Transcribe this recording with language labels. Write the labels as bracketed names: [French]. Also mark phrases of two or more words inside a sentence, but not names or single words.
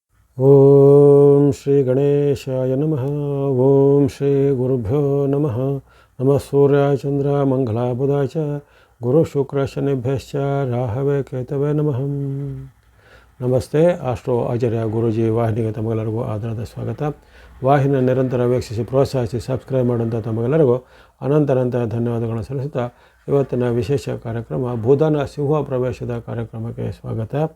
[Sanskrit] ಓಂ ಶ್ರೀ ಗಣೇಶಾಯ ನಮಃ. ಓಂ ಶ್ರೀ ಗುರುಭ್ಯೋ ನಮಃ. ನಮಃ ಸೂರ್ಯಾಯ ಚಂದ್ರ ಮಂಗಳಾಯ ಬುಧಾಯ ಚ ಗುರು ಶುಕ್ರ ಶನಿಭ್ಯಶ್ಚ ರಾಹವೇ ಕೇತವೇ ನಮಃ. [Kannada] ನಮಸ್ತೆ. ಆಸ್ಟ್ರೋ ಆಚಾರ್ಯ ಗುರೂಜಿ ವಾಹಿನಿಗೆ ತಮಗೆಲ್ಲರಿಗೂ ಆಧಾರದ ಸ್ವಾಗತ. ವಾಹಿನಿಯ ನಿರಂತರ ವೀಕ್ಷಿಸಿ ಪ್ರೋತ್ಸಾಹಿಸಿ ಸಬ್ಸ್ಕ್ರೈಬ್ ಮಾಡುವಂಥ ತಮಗೆಲ್ಲರಿಗೂ ಅನಂತ ಧನ್ಯವಾದಗಳನ್ನು ಸಲ್ಲಿಸುತ್ತಾ ಇವತ್ತಿನ ವಿಶೇಷ ಕಾರ್ಯಕ್ರಮ ಬುಧನ ಸಿಂಹ ಪ್ರವೇಶದ ಕಾರ್ಯಕ್ರಮಕ್ಕೆ ಸ್ವಾಗತ.